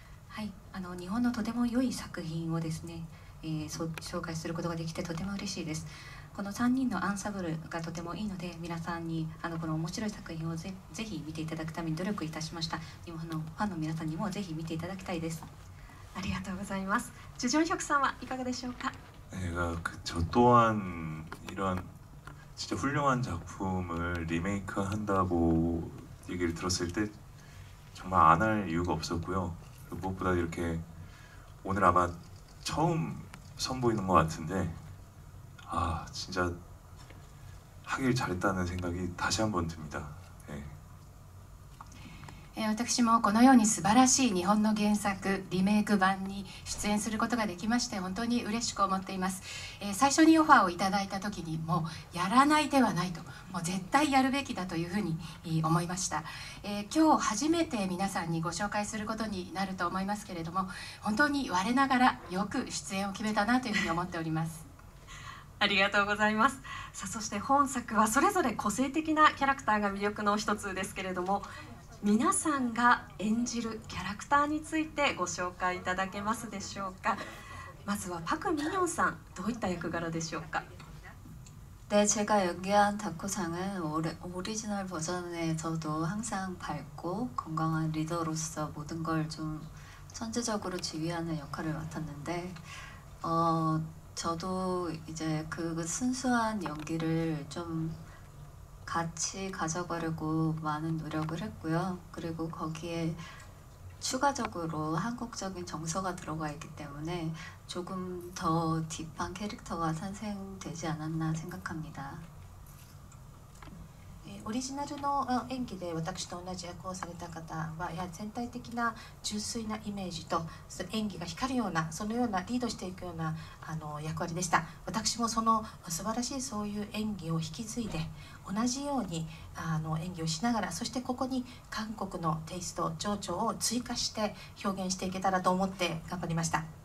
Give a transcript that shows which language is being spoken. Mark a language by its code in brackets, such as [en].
[ja] はい、日本のとても良い作品をですね、紹介することができてとても嬉しいです。この3人のアンサンブルがとてもいいので、皆さんにこの面白い作品をぜひ見ていただくために努力いたしました。日本のファンの皆さんにもぜひ見ていただきたいです。ありがとうございます。주정혁さんはいかがでしょうか。 [ko] 저 또한 이런 진짜 훌륭한 작품을 리메이크한다고 얘기를 들었을 때 정말 안 할 이유가 없었고요. 무엇보다 이렇게 오늘 아마 처음 선보이는 것 같은데 진짜 하길 잘했다는 생각이 다시 한번 듭니다. [ja] 私もこのように素晴らしい日本の原作リメイク版に出演することができまして本当に嬉しく思っています。最初にオファーをいただいた時にもうやらない手はないと、もう絶対やるべきだというふうに思いました。今日初めて皆さんにご紹介することになると思いますけれども、本当に我ながらよく出演を決めたなというふうに思っております。ありがとうございます。さあ、そして本作はそれぞれ個性的なキャラクターが魅力の一つですけれども、皆さんが演じるキャラクターについてご紹介いただけますでしょうか。まずはパク・ミニョンさん、どういった役柄でしょうか。 [ko] 네, 제가 연기한 다코상은 오리지널 버전에서도 항상 밝고 건강한 리더로서 모든 걸 좀 선제적으로 지휘하는 역할을 맡았는데 저도 이제 그 순수한 연기를 좀 같이 가져가려고 많은 노력을 했고요. 그리고 거기에 추가적으로 한국적인 정서가 들어가 있기 때문에 조금 더 딥한 캐릭터가 탄생되지 않았나 생각합니다. [ja] オリジナルの演技で私と同じ役をされた方はやはり全体的な純粋なイメージと演技が光るようなそのようなリードしていくような役割でした。私もその素晴らしいそういう演技を引き継いで同じように演技をしながら、そしてここに韓国のテイスト情緒を追加して表現していけたらと思って頑張りました。